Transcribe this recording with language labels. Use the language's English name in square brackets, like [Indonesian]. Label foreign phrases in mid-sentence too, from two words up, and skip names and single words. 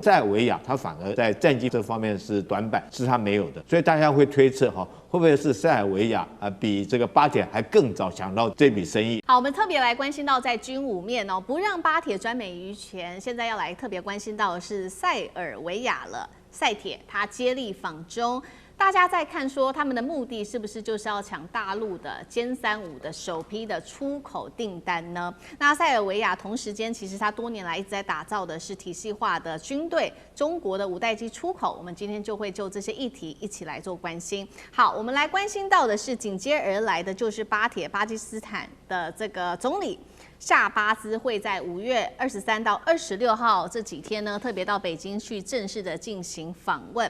[Chinese] 塞爾維亞它反而在戰機這方面是短板，是它沒有的。所以大家會推測哈，會不會是塞爾維亞比這個巴鐵還更早搶到這筆生意？好，我們特別來關心到在軍武面哦，不讓巴鐵專美於前。現在要來特別關心到的是塞爾維亞了。塞鐵它接力訪中，大家在看說他們的目的是不是就是要搶大陸的殲35的首批的出口訂單呢？那塞爾維亞同時間其實它多年來一直在打造的是體系化的軍隊，中國的五代機出口，我們今天就會就這些議題一起來做關心。好，我們來關心到的是緊接而來的就是巴鐵巴基斯坦的這個總理夏巴茲會在5月23到26號這幾天呢，特別到北京去正式的進行訪問。